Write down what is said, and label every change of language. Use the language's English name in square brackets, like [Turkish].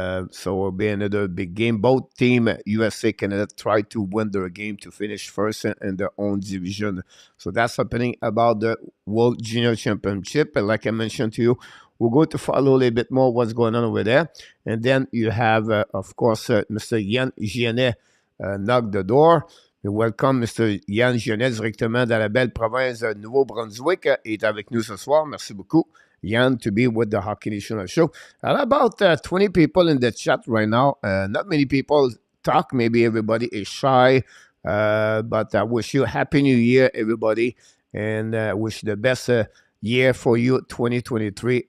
[English] So it'll be another big game. Both team, USA, Canada, try to win their game to finish first in their own division. So that's happening about the World Junior Championship. And like I mentioned to you, we're going to follow a little bit more what's going on over there. And then you have, of course, Mr. Yann Gienet knock the door. We welcome Mr. [French] Yann Gienet directement dans la belle province de Nouveau-Brunswick. Il est avec nous ce soir. Merci beaucoup, Yann, [English] to be with the Hockey National Show. And about 20 people in the chat right now. Not many people talk. Maybe everybody is shy. But I wish you a Happy New Year, everybody. And wish the best year for you, 2023.